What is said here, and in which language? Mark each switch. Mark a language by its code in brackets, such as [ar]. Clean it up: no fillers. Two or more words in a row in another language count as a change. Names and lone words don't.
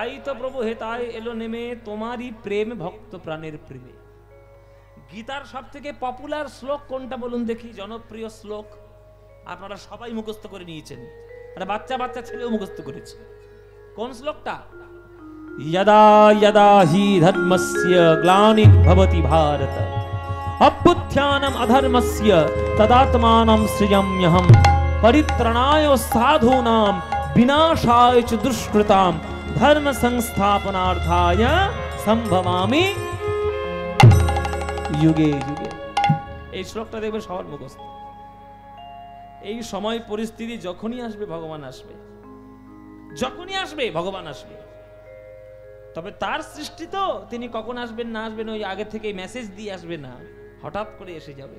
[bn] তো প্রভু হেতায় এলো নেমে তোমারই প্রেম ভক্ত প্রাণের প্রেমে। গীতার সব থেকে পপুলার শ্লোক কোনটা বলুন দেখি, জনপ্রিয় শ্লোক আপনারা সবাই মুখস্থ করে নিয়েছেন, আর বাচ্চা বাচ্চা ছেলেও মুখস্থ করেছে। কোন শ্লোকটা? [sa] यदा यदा हि धर्मस्य ग्लानिर्भवति भारत अभ्युत्थानम् अधर्मस्य तदात्मानं सृजाम्यहं परित्राणाय साधूनां विनाशाय च दुष्कृतां धर्म संस्थापनार्थाय संभवामि युगे युगे। [bn] এই শ্লোকটা দেখবে সবার মুখস্থ। এই সময় পরিস্থিতি যখনই আসবে ভগবান আসবে, যখনই আসবে ভগবান আসবে। তবে তার সৃষ্টি তো, তিনি কখন আসবেন না আসবেন ওই আগে থেকে মেসেজ দিয়ে আসবে না, হঠাৎ করে এসে যাবে।